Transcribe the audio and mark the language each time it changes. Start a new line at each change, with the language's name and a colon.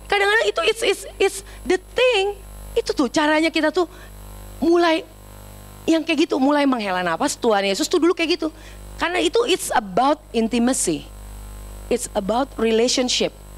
Indonesian: Kadang-kadang itu
English: it's the thing.
Indonesian: Itu tuh caranya kita tuh mulai yang kayak gitu, mulai menghela nafas. Tuhan Yesus tuh dulu kayak gitu. Karena itu
English: it's about intimacy. It's about relationship.